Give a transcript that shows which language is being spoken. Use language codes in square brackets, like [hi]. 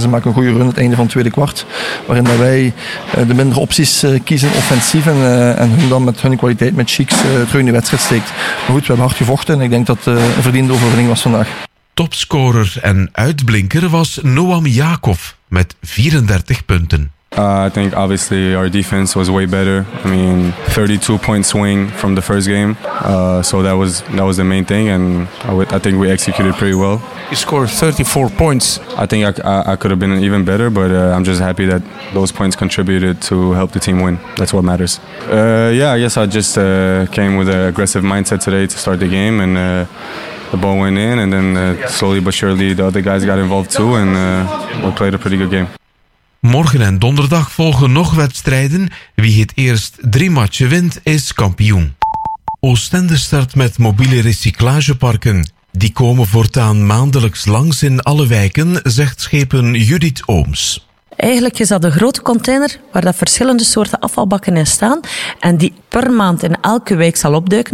[nl] Ze maken een goede run het einde van het tweede kwart. Waarin dat wij de mindere opties kiezen offensief. En hun dan met hun kwaliteit, met Cheeks, terug in de wedstrijd steekt. Maar goed, we hebben hard gevochten en ik denk dat het een verdiende overwinning was vandaag. Topscorer en uitblinker was Noam Jakov met 34 punten. [en] I think obviously our defense was way better. I mean, 32-point swing from the first game. So that was the main thing, and I think we executed pretty well. You scored 34 points. I think I could have been even better, but I'm just happy that those points contributed to help the team win. That's what matters. Yeah, I guess I just came with an aggressive mindset today to start the game, and the ball went in, and then slowly but surely the other guys got involved too, and we played a pretty good game. [nl] Morgen en donderdag volgen nog wedstrijden. Wie het eerst 3 matchen wint, is kampioen. Oostende start met mobiele recyclageparken. Die komen voortaan maandelijks langs in alle wijken, zegt schepen Judith Ooms. Eigenlijk is dat een grote container waar dat verschillende soorten afvalbakken in staan en die per maand in elke wijk zal opduiken.